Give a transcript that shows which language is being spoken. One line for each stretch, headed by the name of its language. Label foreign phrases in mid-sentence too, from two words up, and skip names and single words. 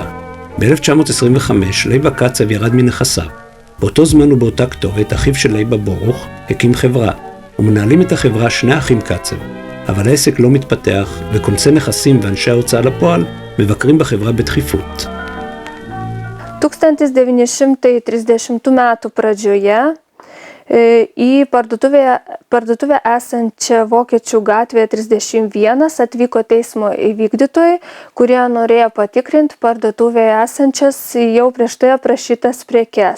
Hebrew: ב-1925 לייבה קצב ירד מנכסיו. באותו זמן ובאותה כתובת אחיו של לייבה ברוך הקים חברה, ומנהלים את החברה שני אחים קצב, אבל העסק לא מתפתח וכונסי נכסים ואנשי ההוצאה לפועל מבקרים בחברה בדחיפות.
Lithuanian: 1930 metų pradžioje į parduotuvę esančią Vokiečių gatvėje 31 atvyko teismo įvykdytojai, kurie norėjo patikrinti parduotuvėje esančias jau prieš tai aprašytas prekes.